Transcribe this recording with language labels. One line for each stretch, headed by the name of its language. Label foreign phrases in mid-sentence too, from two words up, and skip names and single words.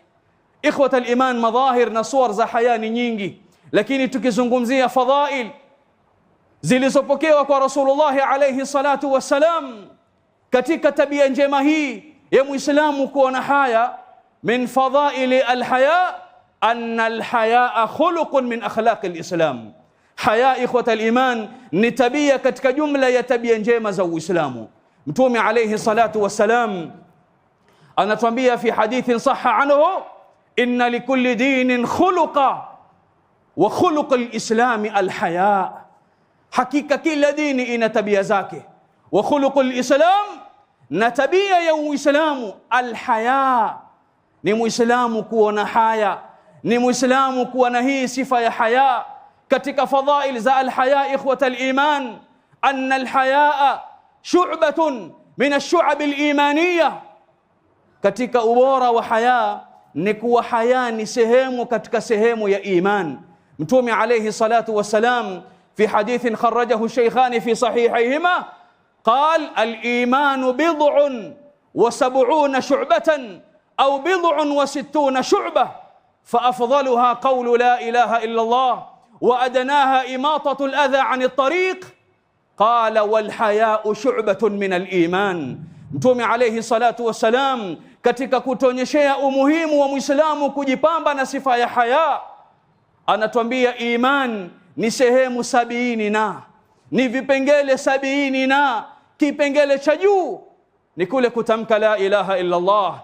Arabic: إخوة الإيمان,
Swahili: madhahir na suwar za haya ni nyingi, lakini tukizungumzia fadhail zilizopokewa kwa Rasulullah
Arabic: عليه الصلاة والسلام
Swahili: katika tabia njema hii ya Muislamu kuona haya,
Arabic: من فضائل الحياء أن الحياء خلق من أخلاق الإسلام.
Swahili: Haya
Arabic: إخوة الإيمان
Swahili: ni tabia katika jumla ya tabia njema za Uislamu.
Arabic: Mtume عليه الصلاة والسلام anatuambia في حديث صح عنه إن لكل دين خلقا وخلق الإسلام الحياء.
Swahili: Hakika kila dini ina tabia zake,
Arabic: وخلق الإسلام,
Swahili: na tabia ya Uislamu al-haya, ni Muislamu kuona haya, ni Muislamu kuwa na hii sifa ya haya. Katika fadhail za
Arabic: الحياء إخوة الإيمان أن الحياء شعبة من الشعب الإيمانية.
Swahili: Katika ubora wa haya ni kuwa haya ni sehemu katika sehemu ya iman.
Arabic: Mtume عليه الصلاة والسلام في حديث خرجه الشيخان في صحيحيهما قال الإيمان بضع وسبعون شعبة أو بضع وستون شعبة فأفضلها قول لا إله إلا الله وأدناها إماطة الأذى عن الطريق قال والحياء شعبة من الإيمان.
Swahili: Mtume
Arabic: عليه الصلاة والسلام
Swahili: katika kutuonyeshea umuhimu wa Muislamu kujipamba na sifa ya haya anatuambia iman ni sehemu 70 na ni vipengele 70 na kipengele cha juu ni kule kutamka
Arabic: لا إله إلا الله.